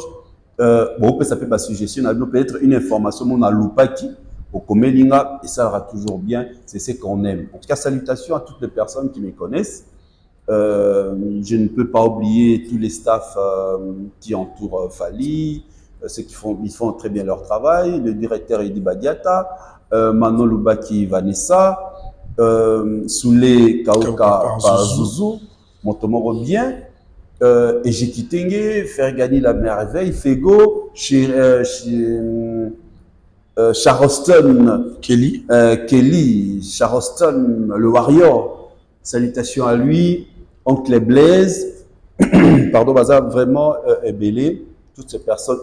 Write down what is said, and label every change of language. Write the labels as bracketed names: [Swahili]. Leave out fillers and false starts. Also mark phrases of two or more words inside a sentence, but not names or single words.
[French] Bon, ça peut pas suggestion, peut-être une information, mon a loupaki, au Komelinga, et ça sera toujours bien, c'est ce qu'on aime. En tout cas, salutations à toutes les personnes qui me connaissent. Je ne peux pas oublier tous les staffs qui entourent Fali. Ceux qui font très bien leur travail, le directeur Edi Badiata, Manon Lubaki Vanessa, Soulé Kauka Pazuzu, Montomoro bien, Ejikitenge, faire gagner la merveille, Fego, Charleston, Kelly, Charleston, le Warrior, salutations à lui, Oncle Blaise, pardon, Baza, vraiment belé, toutes ces personnes.